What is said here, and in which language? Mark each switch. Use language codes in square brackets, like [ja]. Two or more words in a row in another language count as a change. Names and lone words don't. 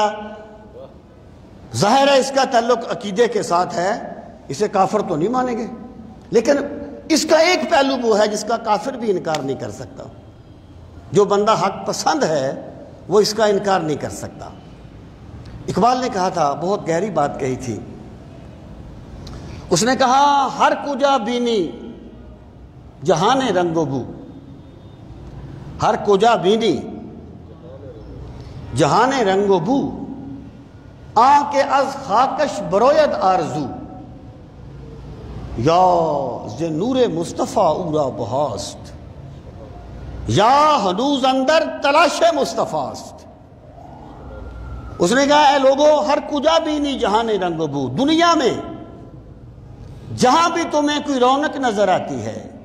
[ur] ظاہر ہے اس کا تعلق عقیدے کے ساتھ ہے، اسے کافر تو نہیں مانیں گے، لیکن اس کا ایک پہلو وہ ہے جس کا کافر بھی انکار نہیں کر سکتا۔ جو بندہ حق پسند ہے وہ اس کا انکار نہیں کر سکتا۔ اقبال نے کہا تھا، بہت گہری بات کہی تھی، اس نے کہا، [fa] ہر کجا بینی جہان رنگ و بو، ہر کجا بینی جہان رنگ و بو، آنکھ از خاکش بروید آرزو، یا ز نور مصطفیٰ اورا بہاست، یا ہنوز اندر تلاش مصطفیٰ است۔ [ur] اس نے کہا، اے لوگو، [fa] ہر کجا بھی نہیں جہان رنگ و بو، [ur] دنیا میں جہاں بھی تمہیں کوئی رونق نظر آتی ہے